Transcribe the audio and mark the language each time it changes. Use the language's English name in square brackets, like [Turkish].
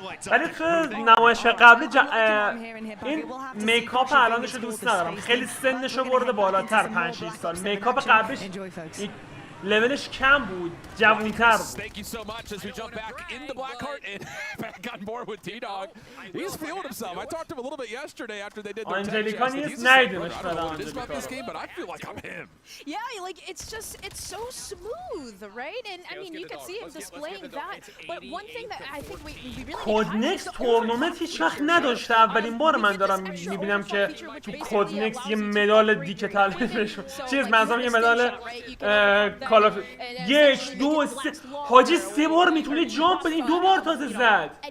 [Persian] ولی تو نمایشگاه قبلی این میکاپ الانش رو دوست ندارم. خیلی سنشو برده بالاتر 5-6 سال. میکاپ قبلش لولش کم بود، جوان‌تر بود. [English] Thank you so much as we jump back into Blackheart and back on board with T-Dog. He's feeling himself. I talked to him a little bit yesterday after they did their tech test. He's just like, I don't know what it is about this game, but I feel like I'm him. Yeah, like it's so smooth, right? And I mean, you can see him displaying that. But one thing that I think we really [Persian] CODNEXT تورنمنت هیچ وقت نداشته. اولین بار من دارم میبینم که تو CODNEXT یه مدال دیجیتال چیز مثلا یه مدال کالاف 1 2 3 حاجی 3 بار میتونه جامپ بدین 2 بار تازه زد.